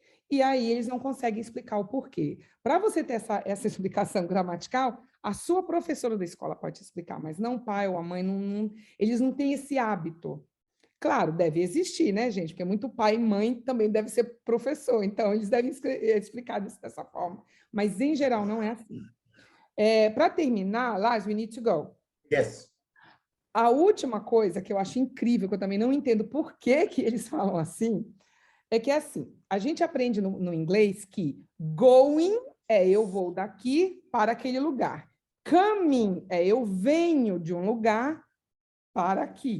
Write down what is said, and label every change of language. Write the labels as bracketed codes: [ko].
[pt] E aí eles não conseguem explicar o porquê. Para você ter essa explicação gramatical, a sua professora da escola pode te explicar, mas não o pai ou a mãe, eles não têm esse hábito. Claro, deve existir, né, gente? Porque muito pai e mãe também deve ser professor, então eles devem explicar isso dessa forma. Mas, em geral, não é assim. Para terminar, [en] Lars, we need to go. Yes. [pt] A última coisa que eu acho incrível, que eu também não entendo por que eles falam assim, é que assim, a gente aprende no inglês que going é eu vou daqui para aquele lugar. Coming é eu venho de um lugar para aqui.